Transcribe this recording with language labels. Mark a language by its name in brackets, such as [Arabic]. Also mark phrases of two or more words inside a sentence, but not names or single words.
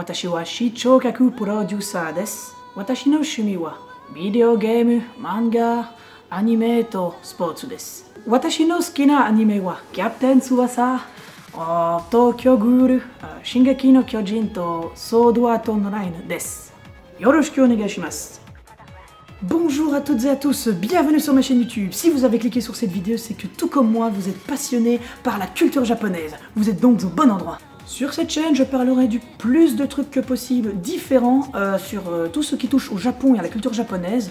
[Japanese] 私は視聴覚プロデューサーです。私の趣味はビデオゲーム、漫画、アニメとスポーツです。私の好きなアニメはキャプテン翼、東京グール、進撃の巨人とソードアートオンラインです。よろしくお願いします。 [French] Bonjour à toutes et à tous, bienvenue sur ma chaîne YouTube. Si vous avez cliqué sur cette vidéo, c'est que tout comme moi, vous êtes passionné par la culture japonaise. Vous êtes donc au bon endroit. Sur cette chaîne, je parlerai du plus de trucs que possible, différents, sur tout ce qui touche au Japon et à la culture japonaise.